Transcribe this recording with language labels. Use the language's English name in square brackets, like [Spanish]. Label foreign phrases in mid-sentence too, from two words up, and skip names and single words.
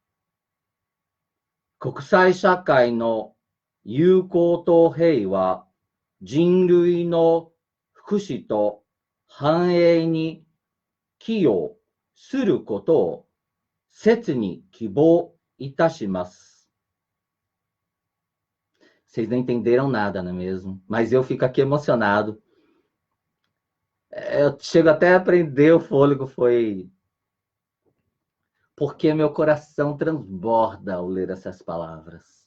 [Japanese] 国際社会の友好と平和、人類の福祉と繁栄に寄与することを切に希望いたします。 [Portuguese] Vocês não entenderam nada, não é mesmo? Mas eu fico aqui emocionado. Eu chego até a prender o fôlego, foi porque meu coração transborda ao ler essas palavras.